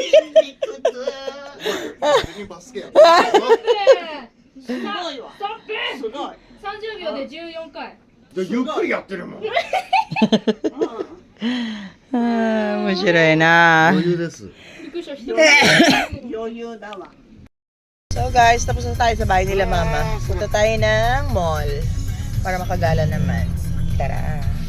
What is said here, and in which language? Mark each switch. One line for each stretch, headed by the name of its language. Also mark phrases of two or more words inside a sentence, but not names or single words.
Japanese: 別にバスケや。すごいわ。すごい。 30秒で14回。ゆっくりやってるもん。面白いな。余裕です。びっくりした人。余裕だわ。
English: So guys,
Filipino: tapos na tayo sa bahay nila mama. Punta tayo ng mall para makagala naman. Tara.